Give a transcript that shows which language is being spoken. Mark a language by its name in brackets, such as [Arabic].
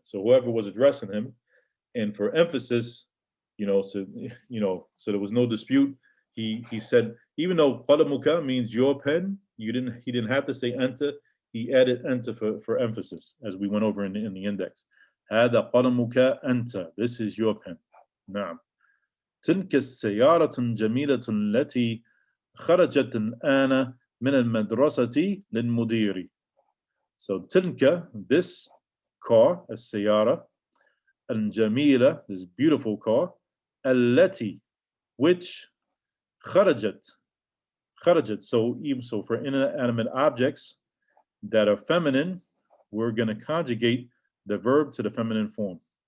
[English] So whoever was addressing him, and for emphasis, so there was no dispute. He said, even though qalamuka means your pen, he didn't have to say anta. He added anta for emphasis, as we went over in the index. [Arabic] هذا قلمك أنت. [English] This is your pen. [Arabic] نعم. تلك السيارة الجميلة التي خرجت الآن من المدرسة للمدير. [English] So [Arabic] تلك, [English] this car, [Arabic] السيارة, الجميلة, [English] this beautiful car, [Arabic] التي, [English] which, [Arabic] خرجت. [English] So even so, for inanimate objects that are feminine, we're going to conjugate the verb to the feminine form.